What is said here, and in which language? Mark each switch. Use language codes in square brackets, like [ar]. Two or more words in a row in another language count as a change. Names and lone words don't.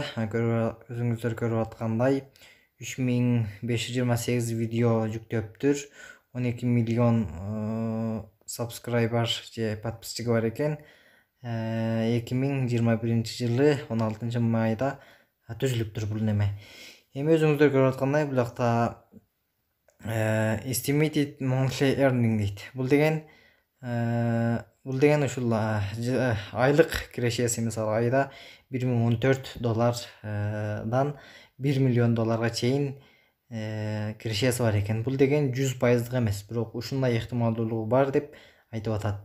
[ky] Өзүңүздөр көрүп аткандай 3528 видео жүктөптүр. 12 миллион сабскрайбер же подписчиги бар экен. 2021 жылы 16 майда түзүлүптүр бул неме. Эми өзүңүздөр көрүп аткандай бул жакта [en] estimated monthly earning [ky] дейт. Бул деген ушул айлык кирешеси, мисалы айда $1014 $1 миллион чейин кирешеси бар экен. Бул деген 100% эмес, бирок ушундай ыктымалдуулугу бар деп айтып атат.